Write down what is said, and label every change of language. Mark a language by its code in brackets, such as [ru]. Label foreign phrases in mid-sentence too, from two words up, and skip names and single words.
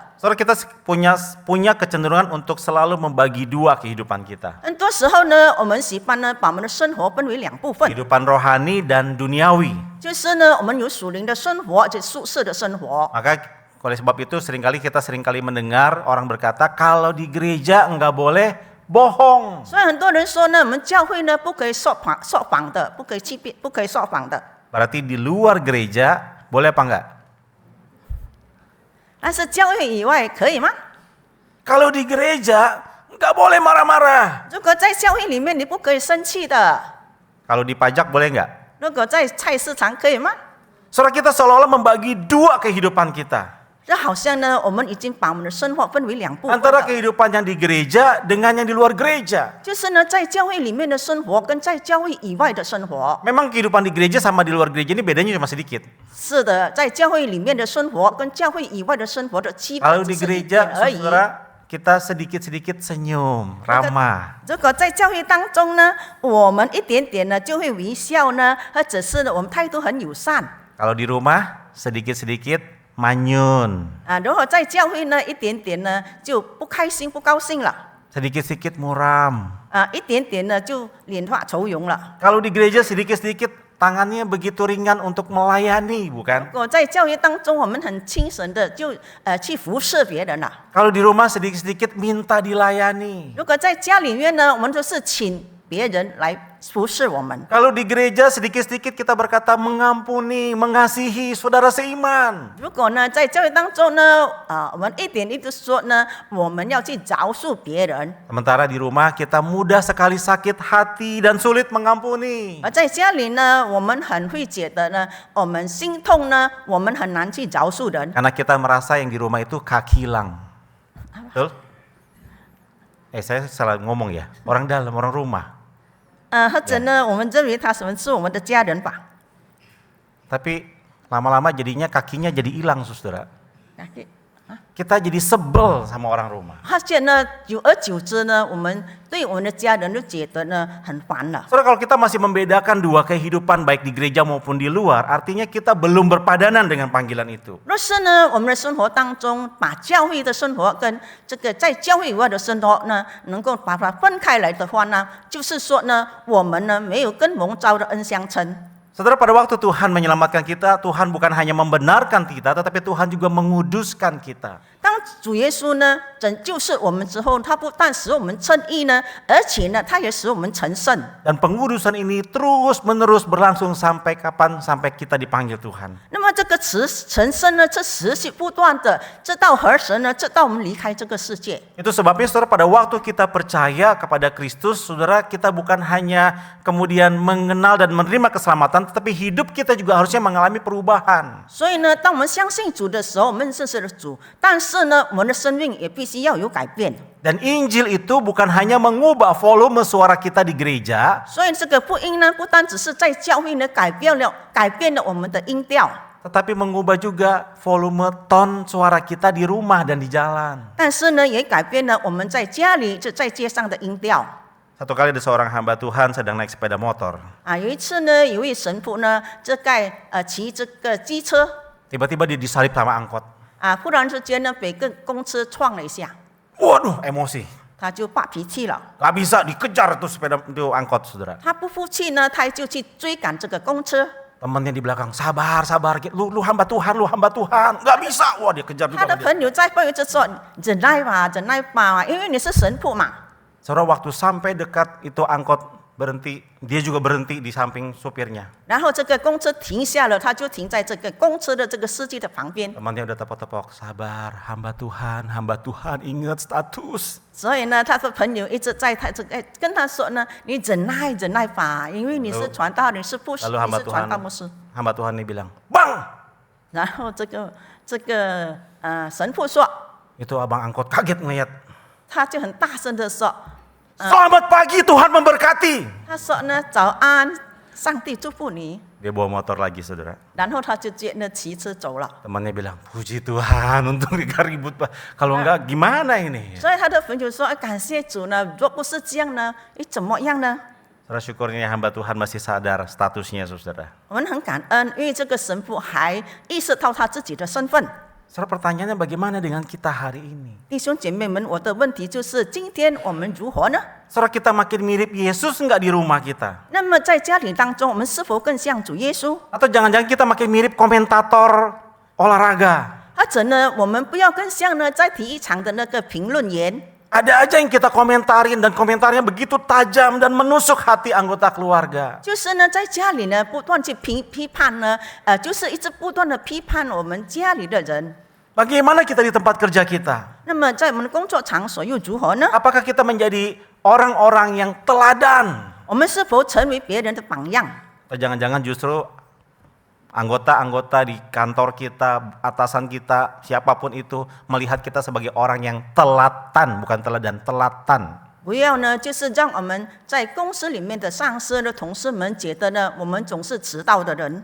[id] Saudara, kita punya kecenderungan untuk selalu membagi dua kehidupan kita. [zh] 很多时候呢，我们喜欢呢，把我们的生活分为两部分， [id] Kehidupan rohani dan duniawi. [zh] 就是呢，我们有属灵的生活，而且属世的生活。 [id] Maka oleh sebab itu kita seringkali mendengar orang berkata kalau di gereja enggak boleh bohong. [zh] 所以很多人说呢，我们教会呢不可以说谎的，不可以欺骗，不可以说谎的。 [id] Berarti di luar gereja boleh apa enggak? [zh] 但是教会以外可以吗？ [id] Kalau di gereja enggak boleh marah-marah. [zh] 如果在教会里面你不可以生气的， [id] Kalau di pajak boleh enggak? [zh] 如果在菜市场可以吗？ [id] Saudara, kita seolah-olah membagi dua kehidupan kita. [zh] 这好像呢，我们已经把我们的生活分为两部分 [id] Antara [zh] 了。 [id] kehidupan yang di gereja dengan yang di luar gereja. [zh] 就是呢，在教会里面的生活跟在教会以外的生活。 [id] Memang kehidupan di gereja sama di luar gereja ini bedanya cuma sedikit. [zh] 是的，在教会里面的生活跟教会以外的生活的区别 [id] Kalau [zh] 只 [id] di [zh] 是一 [id] gereja, [zh] 点而已。 [id] saudara, kita sedikit-sedikit senyum, ramah. [zh] 如果在教会当中呢，我们一点点呢就会微笑呢，或者是呢我们态度很友善 [id] Kalau di rumah, sedikit-sedikit manyun. 啊。 [zh] 如果在教会呢，一点点呢就不开心、不高兴了 [id] Sedikit-sedikit muram. [zh] 啊，一点点呢就脸化愁容了。 [id] Kalau di gereja sedikit-sedikit tangannya begitu ringan untuk melayani, bukan? [zh] 如果在教会当中，我们很清神的就去服侍别人了。 [id] Kalau di rumah sedikit-sedikit minta dilayani. [zh] 如果在家里面呢，我们就是请别人来服侍我们。 [id] Kalau di gereja sedikit-sedikit kita berkata mengampuni, mengasihi saudara seiman. [zh] 如果呢，在教会当中呢，我们一点一滴说呢，我们要去饶恕别人； [id] Sementara di rumah kita mudah sekali sakit hati dan sulit mengampuni. [zh] 而在家里呢，我们很会觉得呢，我们心痛呢，我们很难去饶恕人。 [id] Karena kita merasa yang di rumah itu kakilang. Betul? Saya salah ngomong ya. Orang dalam, orang rumah. [zh] 或者呢，我们认为他是我们的家人吧。 [id] Tapi lama-lama jadinya kakinya jadi hilang, saudara. Kita jadi sebel sama orang rumah. [zh] 发现呢，久而久之呢，我们对我们的家人就觉得呢很烦了。 [id] Saudara, kalau kita masih membedakan dua kehidupan baik di gereja maupun di luar, artinya kita belum berpadanan dengan panggilan itu. [zh] 若是呢，我们的生活当中把教会的生活跟这个在教会以外的生活呢，能够把它分开来的话呢，就是说呢，我们呢没有跟蒙召的恩相称。 [id] Saudara, pada waktu Tuhan menyelamatkan kita, Tuhan bukan hanya membenarkan kita, tetapi Tuhan juga menguduskan kita. [zh] 当主耶稣呢拯救是我们之后，他不但使我们称义呢，而且呢，他也使我们成圣。 [id] Dan pengudusan ini terus-menerus berlangsung sampai kapan? Sampai kita dipanggil Tuhan. [zh] 那么这个成圣呢，这持续不断的，直到何时呢？直到我们离开这个世界。 [id] Itu sebabnya saudara, pada waktu kita percaya kepada Kristus, saudara, kita bukan hanya kemudian mengenal dan menerima keselamatan, tetapi hidup kita juga harusnya mengalami perubahan. [zh] 所以呢，当我们相信主的时候，我们认识了主，但是呢，我们的生命也必须要有改变。 [id] Dan Injil itu bukan hanya mengubah volume suara kita di gereja, [zh] 所以这个福音呢，不单只是在教会呢改变了我们的音调， [id] tetapi mengubah juga volume ton suara kita di rumah dan di jalan. [zh] 但是呢，也改变了我们在家里在街上的音调。 [id] Satu kali ada seorang hamba Tuhan sedang naik sepeda motor. [zh] 有一次呢，有一位神父呢，骑这个机车， [id] Tiba-tiba dia disalip sama angkot. [zh] 忽然之间呢，被个公车撞了一下， [id] Waduh, emosi. [zh] 他就发脾气了。 [id] Gak bisa dikejar tuh sepeda itu angkot, saudara. [zh] 他不服气呢，他就去追赶这个公车。 [id] Temannya di belakang, sabar, lu hamba Tuhan, gak bisa. Wah, dia kejar [zh] 他 [id] juga [zh] 的 [id] sama dia. [zh] 朋友在背后就说：“忍耐吧，因为你是神父嘛。” [id] Saudara, waktu sampai dekat itu angkot berhenti, dia juga berhenti di samping supirnya. [zh] 然后这个公车停下了，他就停在这个公车的这个司机的旁边。 [id] Temannya udah tepok-tepok, sabar, hamba Tuhan, ingat status. [zh] 所以呢，他的朋友一直在跟他说呢：“你忍耐吧，因为你是传道，你是传道牧师。” [id] hamba Tuhan ini bilang, Bang! [zh] 然后这个神父说， [id] Itu abang angkot kaget ngeliat. [zh] 他就很大声的说， [id] Selamat pagi, Tuhan memberkati. [zh] 他说呢：“早安，上帝祝福你。” [id] Dia bawa motor lagi, saudara. [zh] 然后他就接那骑车走了。 [id] Temannya bilang, puji Tuhan, untung gak ribut Pak. Kalau enggak gimana ini? [zh] 所以他的朋友说：“感谢主呢，若不是这样呢，怎么样呢 [id] Saudara, syukurnya hamba Tuhan masih sadar statusnya, saudara.？” [zh] 我们很感恩，因为这个神父还意识到他自己的身份。 [id] Saudara, pertanyaannya bagaimana dengan kita hari ini? [zh] 弟兄姐妹们，我的问题就是：今天我们如何呢？ [id] Saudara, kita makin mirip Yesus enggak di rumah kita? [zh] 那么在家庭当中，我们是否更像主耶稣？ [id] Atau jangan-jangan kita makin mirip komentator olahraga? [zh] 或者呢，我们不要更像呢在体育场的那个评论员？ [id] Ada aja yang kita komentarin dan komentarnya begitu tajam dan menusuk hati anggota keluarga. [zh] 就是呢，在家里呢不断去批判呢，就是一直不断的批判我们家里的人。 [id] Bagaimana kita di tempat kerja kita? [zh] 那么在我们的工作场所又如何呢？ [id] Apakah kita menjadi orang-orang yang teladan? [zh] 我们是否成为别人的榜样？ [id] Atau jangan-jangan justru anggota-anggota di kantor kita, atasan kita, siapapun itu melihat kita sebagai orang yang telatan, bukan teladan, telatan. [zh] 不要呢，就是让我们在公司里面的上司的同事们觉得呢，我们总是迟到的人，